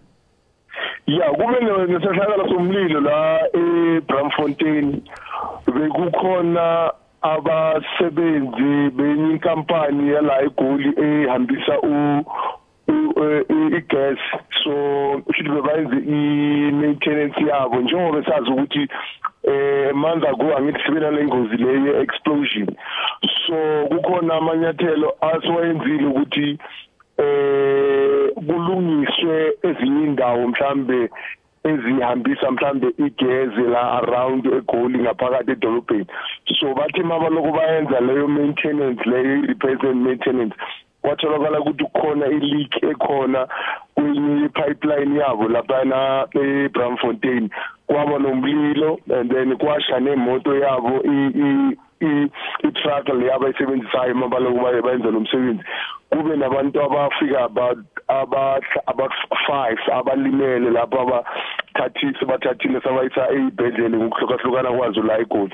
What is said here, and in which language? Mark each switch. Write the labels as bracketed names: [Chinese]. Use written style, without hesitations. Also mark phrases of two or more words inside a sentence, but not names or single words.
[Zulu] Ya kube nesehlakalo somlilo la eBramfontein bekukhona abasebenzi benye inkampani yala eGoli ehambisa igas [English] so should [Zulu] bebayenze i-maintenance yabo njengoba sazi ukuthi manje angithi sibena lengozi leyo explosion so kukhona amanyathelo aswayenzile ukuthi kulungiswe ezinye indawo mhlambe ezihambisa mhlambe igezi la around eGoli ngaphakathi edolobheni so bathi mabaloko bayenza leyo maintenance leyo [English] repairs and maintenance [Zulu] kwatholakala ukuthi kukhona i-leak ekhona kwenye pipeline yabo lapha eBramfontein kwaba nomlilo [English] and then [Zulu] kwasha nemoto yabo i-truck le abayisebenzisayo mabaloko bayenza lo msebenzi kube nabantu abafika about 5 abalimele lapha bathathile sabayisa eyibhedlele ngokuhlukahlukana kwazo la eGoli.